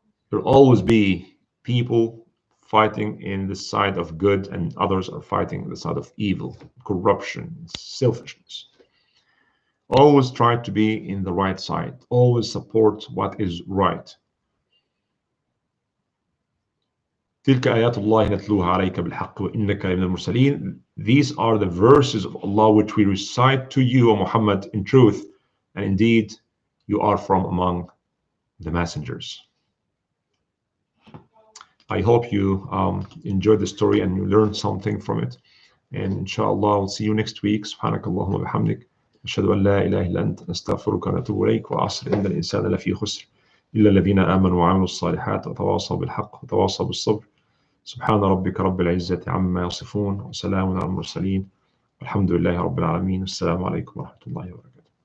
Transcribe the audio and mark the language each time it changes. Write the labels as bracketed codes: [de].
[en] There will always be people fighting in the side of good, and others are fighting in the side of evil, corruption, selfishness. Always try to be in the right side. Always support what is right. [ar] تلك آيات الله نتلوها عليك بالحق وإنك لمن المرسلين. [en] These are the verses of Allah which we recite to you, O Muhammad, in truth, and indeed you are from among the messengers. I hope you enjoyed the story and you learned something from it. And inshallah, I'll see you next week. [ar] سبحانك اللهم وبحمدك أشهد أن لا إله إلا أنت نستغفرك ونتوب إليك وعصر إن الإنسان لفي خسر إلا الذين آمنوا وعملوا الصالحات وتواصوا بالحق وتواصوا بالصبر. سبحان ربك رب العزة عما يصفون وسلام على المرسلين والحمد لله رب العالمين. السلام عليكم ورحمة الله وبركاته.